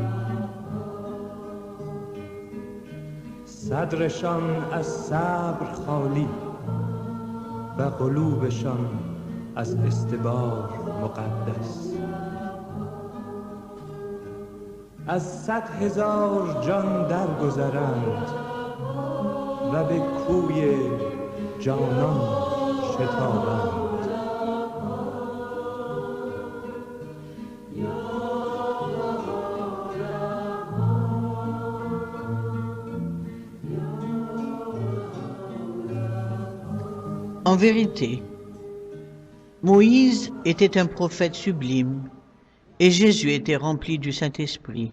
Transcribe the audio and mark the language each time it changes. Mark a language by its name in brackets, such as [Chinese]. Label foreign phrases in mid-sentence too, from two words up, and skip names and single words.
[Persian] صدرشان از صبر خالی و قلوبشان از استبار مقدس. از 100,000 جان درگذرند و به کوی جانان شتابند. [French] En vérité, Moïse était un prophète sublime et Jésus était rempli du Saint-Esprit.